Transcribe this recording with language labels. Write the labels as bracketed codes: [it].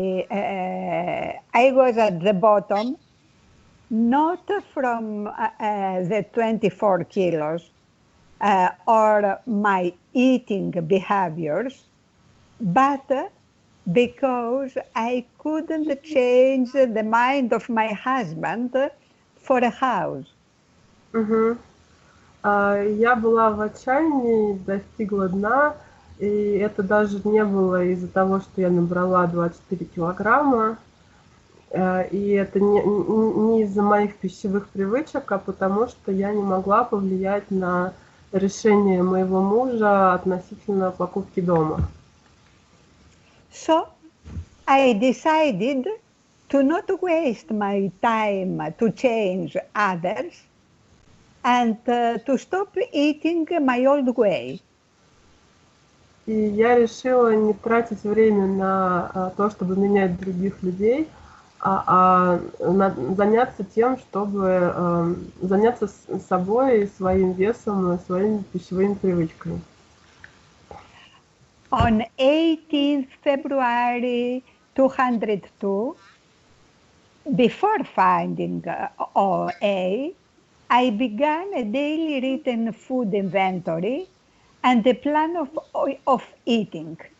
[en] I was at the bottom, not from the 24 kilos or my eating behaviors, but because I couldn't change the mind of my husband for a house. [ru] Я была в отчаянии, достигла дна, и это даже не было из-за того, что я набрала 24 килограмма, и это не из-за моих пищевых привычек, а потому что я не могла повлиять на решение моего мужа относительно покупки дома. [en] So I decided to not waste my time to change others and to stop eating my old way. [ru] И я решила не тратить время на то, чтобы менять других людей, а заняться тем, чтобы заняться собой, своим весом и своими пищевыми привычками. [en] On 18th February 202, before finding OA, I began a daily written food inventory and a plan of eating.